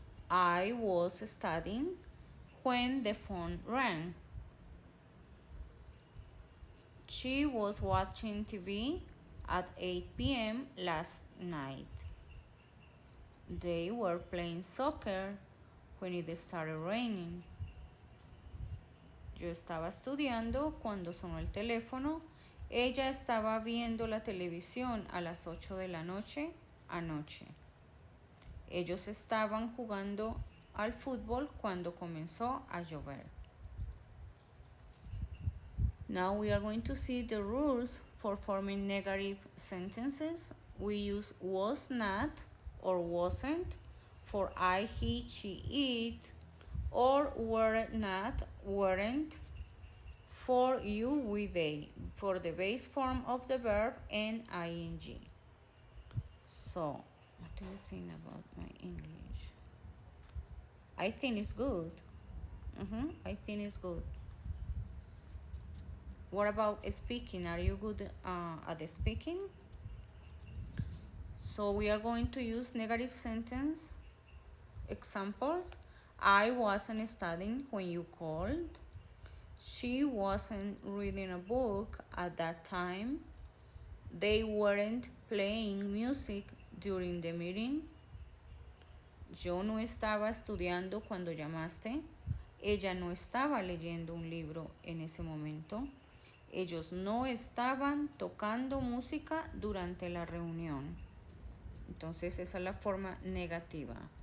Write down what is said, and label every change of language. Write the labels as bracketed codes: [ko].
[en] I was studying when the phone rang. She was watching TV at 8 p.m. last night. They were playing soccer when it started raining. [es] Yo estaba estudiando cuando sonó el teléfono Ella estaba viendo la televisión a las 8 de la noche anoche. Ellos estaban jugando al fútbol cuando comenzó a llover. [en] Now we are going to see the rules for forming negative sentences. We use was not or wasn't for I, he, she, it, or were not, weren't for you, we, they, for the base form of the verb and ing. So, what do you think about my English? I think it's good. I think it's good. What about speaking? Are you good at the speaking? So we are going to use negative sentence examples. I wasn't studying when you called. She wasn't reading a book at that time. They weren't playing music during the meeting. [es] Yo no estaba estudiando cuando llamaste. Ella no estaba leyendo un libro en ese momento. Ellos no estaban tocando música durante la reunión. Entonces esa es la forma negativa.